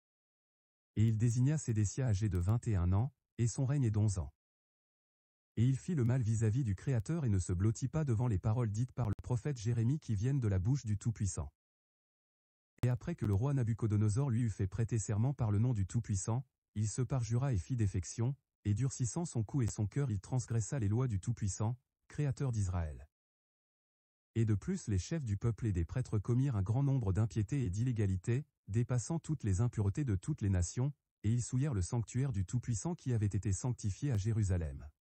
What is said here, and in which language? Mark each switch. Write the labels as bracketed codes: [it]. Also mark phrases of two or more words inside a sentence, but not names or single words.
[fr] Et il désigna Sédécia âgé de 21 ans, et son règne est d'11 ans. Et il fit le mal vis-à-vis du Créateur et ne se blottit pas devant les paroles dites par le prophète Jérémie qui viennent de la bouche du Tout-Puissant. Et après que le roi Nabuchodonosor lui eut fait prêter serment par le nom du Tout-Puissant, il se parjura et fit défection, et durcissant son cou et son cœur il transgressa les lois du Tout-Puissant, Créateur d'Israël. Et de plus les chefs du peuple et des prêtres commirent un grand nombre d'impiétés et d'illégalités, dépassant toutes les impuretés de toutes les nations, et ils souillèrent le sanctuaire du Tout-Puissant qui avait été sanctifié à Jérusalem.